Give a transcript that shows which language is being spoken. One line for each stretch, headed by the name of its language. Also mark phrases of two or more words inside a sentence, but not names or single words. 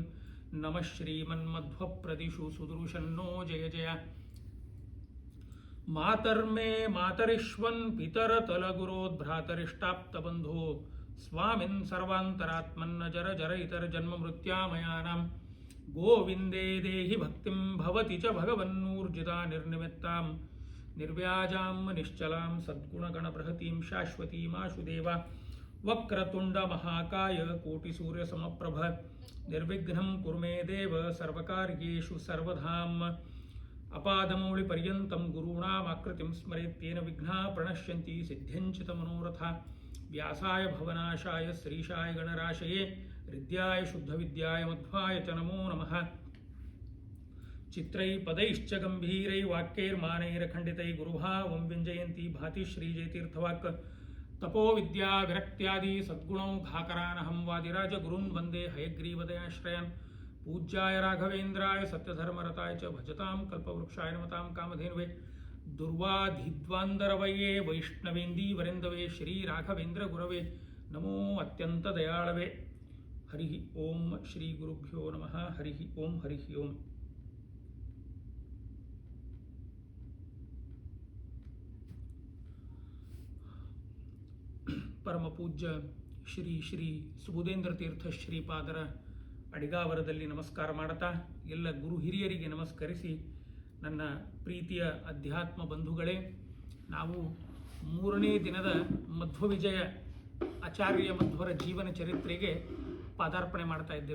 Sanskrit: ನಮಃ ಶ್ರೀಮನ್ಮಧ್ವ ಪ್ರದಿಶು ಸುದೃಶನ್ನೋ ಜಯ ಜಯ. ಮಾತರ್ಮೇ ಮಾತರಿಶ್ವನ್ ಪಿತರ ತಲಗುರೋದ್ಭ್ರಾತರಿಷ್ಟಾಪ್ತಬಂಧೋ ಸ್ವಾಮಿನ್ ಸರ್ವಾಂತರಾತ್ಮನ್ನ ಜರ ಜರ ಇತರ ಜನ್ಮ ಮೃತ್ಯಾಮಯಾನಾಂ. ಗೋವಿಂದೇ ದೇಹಿ ಭಕ್ತಿಂ ಭವತಿ ಚ ಭಗವನ್ನೂರ್ಜಿತಾ ನಿರ್ನಿಮಿತ್ತಾಂ. ನಿರ್ವ್ಯಾಜಾಂ ನಿಶ್ಚಲಾಂ ಸದ್ಗುಣಗಣ ಬೃಹತೀಂ ಶಾಶ್ವತೀಮಾಶುದೇವ. ವಕ್ರತುಂಡ ಮಹಾಕಾಯ ಕೋಟಿ ಸೂರ್ಯ ಸಮಪ್ರಭ ನಿರ್ವಿಘ್ನಂ ಕುರು ಮೇ ದೇವ ಸರ್ವಕಾರ್ಯೇಷು ಸರ್ವಧಾಂ. ಅಪಾದಮೌಳಿ ಪರ್ಯಂತಂ ಗುರುಣಾಮಾಕೃತಿಂ ಸ್ಮರೇತ್ತೇನ ವಿಘ್ನಾ ಪ್ರಣಶ್ಯಂತಿ ಸಿದ್ಧ್ಯಂಚಿತ ಮನೋರಥ. ವ್ಯಾಸಾಯ ಭವನಾಶಾಯ ಶ್ರೀಶಾಯ ಗಣರಾಶಯೇ ಹೃದ್ಯಾಯ ಶುದ್ಧವಿದ್ಯಾಯ ಮಧ್ವಾಯ ಚ ನಮೋ ನಮಃ. ಚಿತ್ರೈ ಪದೈಶ್ಚ ಗಂಭೀರೈ ವಾಕ್ಯೈರ್ಮಾನೈರಖಂಡಿತೈ ಗುರುಭಾವಂ ವ್ಯಂಜಯಂತಿ ಭಾತಿ ಶ್ರೀಜಯತೀರ್ಥವಾಕ್. ತಪೋ ವಿದ್ಯಾ ವಿರಕ್ತ್ಯಾದಿ ಸದ್ಗುಣೌ ಘಾಕರಾನಹಂ ವಾದಿರಾಜ ಗುರುನ್ ವಂದೇ ಹಯಗ್ರೀವದಯಾಶ್ರಯನ್. ಪೂಜ್ಯಾಯ ರಾಘವೇಂದ್ರಾಯ ಸತ್ಯಧರ್ಮರತಾಯ ಚ ಭಜತಾಂ ಕಲ್ಪವೃಕ್ಷಾಯ ನಮತಾಂ ಕಾಮಧೇನುವೆ. ದುರ್ವಾಧಿಧ್ವಾಂದರವಯೇ ವೈಷ್ಣವೇಂದೀವರೆಂದವೇ ಶ್ರೀ ರಾಘವೇಂದ್ರ ಗುರವೇ ನಮೋ ಅತ್ಯಂತ ದಯಾಳವೇ. ಹರಿ ಓಂ ಶ್ರೀ ಗುರುಭ್ಯೋ ನಮಃ. ಹರಿ ಓಂ ಹರಿ ಓಂ.
Kannada: ಪರಮ ಪೂಜ್ಯ ಶ್ರೀ ಶ್ರೀ ಸುಬುಧೇಂದ್ರ ತೀರ್ಥ ಶ್ರೀಪಾದರ ಅಡಿಗಾವರದಲ್ಲಿ ನಮಸ್ಕಾರ ಮಾಡುತ್ತಾ ಎಲ್ಲ ಗುರು ಹಿರಿಯರಿಗೆ ನಮಸ್ಕರಿಸಿ, ನನ್ನ ಪ್ರೀತಿಯ ಅಧ್ಯಾತ್ಮ ಬಂಧುಗಳೇ, ನಾವು 3ನೇ ದಿನದ ಮಧ್ವವಿಜಯ ಆಚಾರ್ಯ ಮಧ್ವರ ಜೀವನ ಚರಿತ್ರೆಗೆ ಪಾದಾರ್ಪಣೆ ಮಾಡ್ತಾ ಇದ್ದೇವೆ.